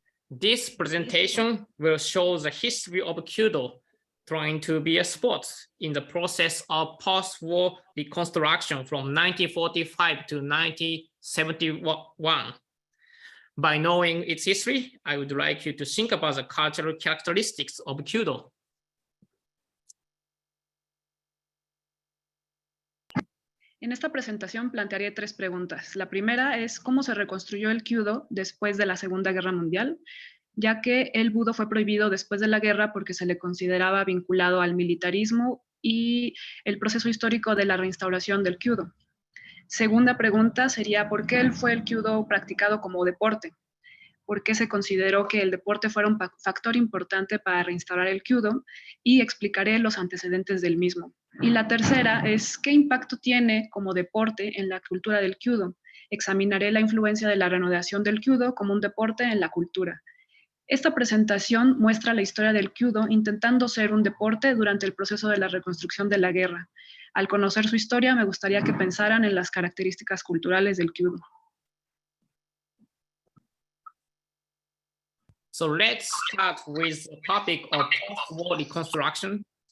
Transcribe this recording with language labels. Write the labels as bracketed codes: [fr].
[en] This presentation will show the history of Kyudo trying to be a sport in the process of post-war reconstruction from 1945 to 1971. By knowing its history, I would like you to think about the cultural characteristics of Kyudo. [es] En esta presentación plantearé 3 preguntas. La primera es cómo se reconstruyó el Kyudo después de la Segunda Guerra Mundial, ya que el Budo fue prohibido después de la guerra porque se le consideraba vinculado al militarismo y el proceso histórico de la reinstauración del Kyudo. Segunda pregunta sería ¿por qué fue el Kyudo practicado como deporte? ¿Por qué se consideró que el deporte fuera un factor importante para reinstaurar el Kyudo? Y explicaré los antecedentes del mismo. Y la tercera es ¿qué impacto tiene como deporte en la cultura del Kyudo? Examinaré la influencia de la reanudación del Kyudo como un deporte en la cultura. Esta presentación muestra la historia del Kyudo intentando ser un deporte durante el proceso de la reconstrucción de la guerra. Al conocer su historia, me gustaría que pensaran en las características culturales del Kyudo. [en] So let's start with the topic of post-war reconstruction.